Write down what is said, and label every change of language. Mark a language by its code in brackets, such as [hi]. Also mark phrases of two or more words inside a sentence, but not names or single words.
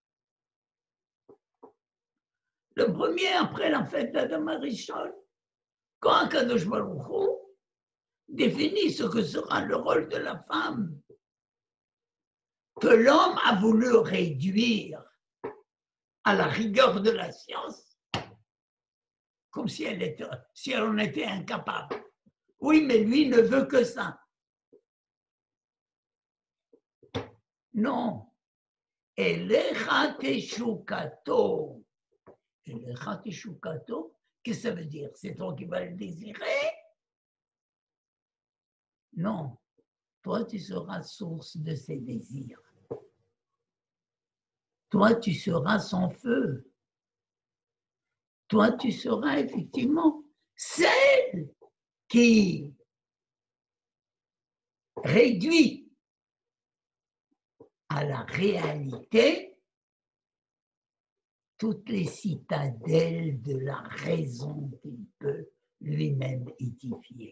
[fr] Le premier, après la fête d'Adam Arishon, quand Akadosh Baruch Hu définit ce que sera le rôle de la femme, que l'homme a voulu réduire à la rigueur de la science, comme si elle en était incapable. Oui, mais lui ne veut que ça. Non. [he] אליך תשוקתו. אליך תשוקתו, [fr] qu'est-ce que ça veut dire? C'est toi qui vas le désirer? Non. Toi, tu seras source de ses désirs. Toi, tu seras son feu. Toi, tu seras effectivement celle qui réduit à la réalité toutes les citadelles de la raison qu'il peut lui-même édifier.